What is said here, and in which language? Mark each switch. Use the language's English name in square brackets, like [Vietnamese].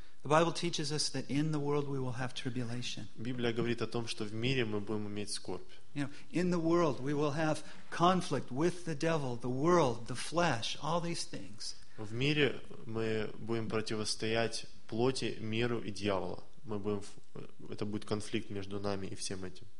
[English] The Bible teaches us that in the world we will have tribulation. [Russian] Библия говорит о том, что в мире мы будем иметь скорбь. [English] You know, in the world we will have conflict with the devil, the world, the flesh, all these things. [Russian] В мире мы будем противостоять плоти, миру и дьяволу. Это будет конфликт между нами и всем этим.